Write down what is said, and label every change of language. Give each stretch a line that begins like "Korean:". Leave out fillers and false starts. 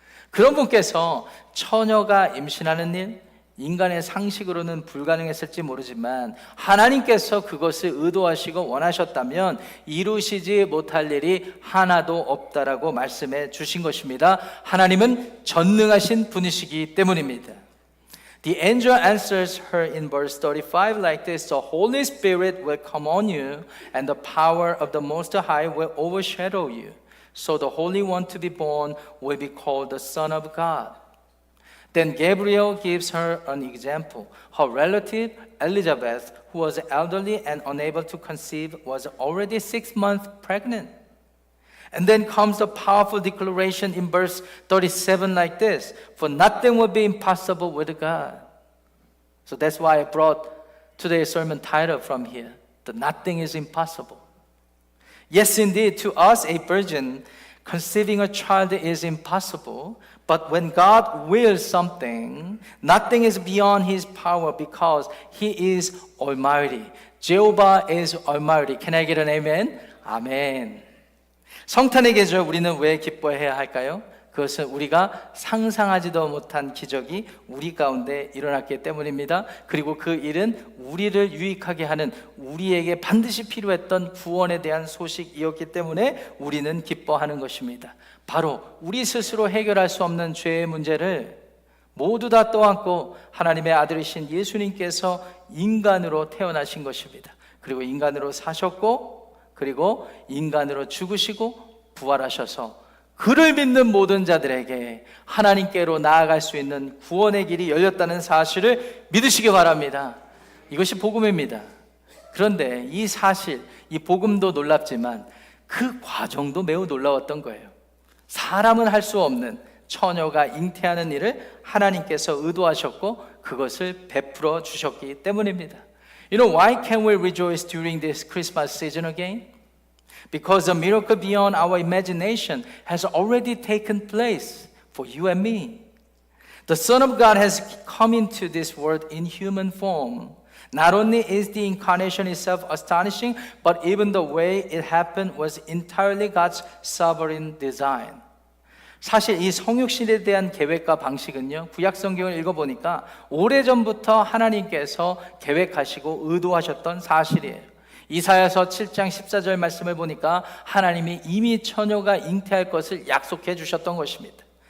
Korean: 그런 분께서 처녀가 임신하는 일, 인간의 상식으로는 불가능했을지 모르지만 하나님께서 그것을 의도하시고 원하셨다면 이루시지 못할 일이 하나도 없다라고 말씀해 주신 것입니다. 하나님은 전능하신 분이시기 때문입니다.
English: The angel answers her in verse 35 like this. The Holy Spirit will come on you and the power of the Most High will overshadow you. So the Holy One to be born will be called the Son of God. Then Gabriel gives her an example. Her relative Elizabeth, who was elderly and unable to conceive, was already 6 months pregnant. And then comes the powerful declaration in verse 37 like this: for nothing will be impossible with God. So that's why I brought today's sermon title from here. The nothing is impossible. Yes, indeed, to us, a virgin conceiving a child is impossible. But when God wills something, nothing is beyond His power because He is Almighty. Jehovah is Almighty. Can I get an amen? 아멘.
Korean: 성탄의 계절 우리는 왜 기뻐해야 할까요? 그것은 우리가 상상하지도 못한 기적이 우리 가운데 일어났기 때문입니다. 그리고 그 일은 우리를 유익하게 하는, 우리에게 반드시 필요했던 구원에 대한 소식이었기 때문에 우리는 기뻐하는 것입니다. 바로 우리 스스로 해결할 수 없는 죄의 문제를 모두 다 떠안고 하나님의 아들이신 예수님께서 인간으로 태어나신 것입니다. 그리고 인간으로 사셨고, 그리고 인간으로 죽으시고 부활하셔서 그를 믿는 모든 자들에게 하나님께로 나아갈 수 있는 구원의 길이 열렸다는 사실을 믿으시기 바랍니다. 이것이 복음입니다. 그런데 이 사실, 이 복음도 놀랍지만 그 과정도 매우 놀라웠던 거예요. 사람은 할 수 없는 처녀가 잉태하는 일을 하나님께서 의도하셨고 그것을 베풀어 주셨기 때문입니다.
English: You know, why can we rejoice during this Christmas season again? Because a miracle beyond our imagination has already taken place for you and me. The Son of God has come into this world in human form. Not only is the incarnation itself astonishing, but even the way it happened was entirely God's sovereign design.
Korean: 사실 이 성육신에 대한 계획과 방식은요, 구약 성경을 읽어보니까 오래전부터 하나님께서 계획하시고 의도하셨던 사실이에요. 이사야서 7장 14절 말씀을 보니까 하나님이 이미 처녀가 잉태할 것을 약속해 주셨던 것입니다.